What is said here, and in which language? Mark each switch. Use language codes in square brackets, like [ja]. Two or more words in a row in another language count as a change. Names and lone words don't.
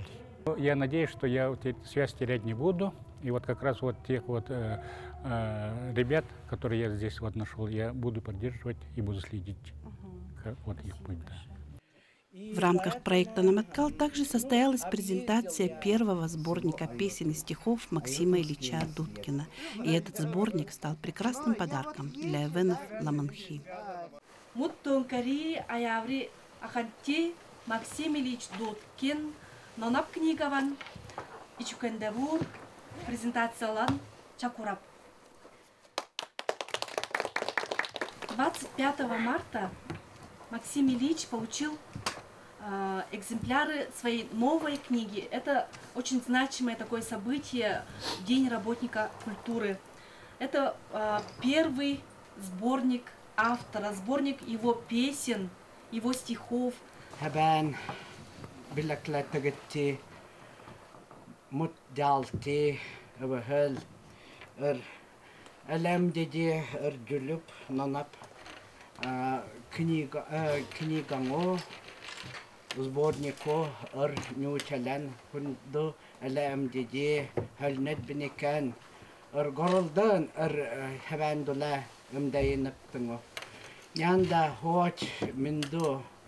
[ru] Я надеюсь, что я вот эту связь терять не буду, и вот как раз вот тех вот ребят, которые я здесь вот нашел, я буду поддерживать и буду следить, как вот их путь. Да. В рамках проекта «Наматкал» также состоялась презентация первого сборника песен и стихов Максима Ильича Дудкина. И этот сборник стал прекрасным подарком для эвенов Ла-Манхи. [eve] Муттонкари аяври аханти Максим Ильич Дудкин нонап книгаван ичукендевур презентациялан чакурап. [ru] 25 марта Максим Ильич получил экземпляры своей новой книги. Это очень значимое такое событие, День работника культуры. Это первый сборник автора, сборник его песен, его стихов. [eve] Хабан биляклатагатти мутдалти авахал алямдеди арджулюб нанап книганго сборнику ар нючалан хунду алямдеди халнет биникан ар горолдан ар хабандула мдайнактынго янда хоч минду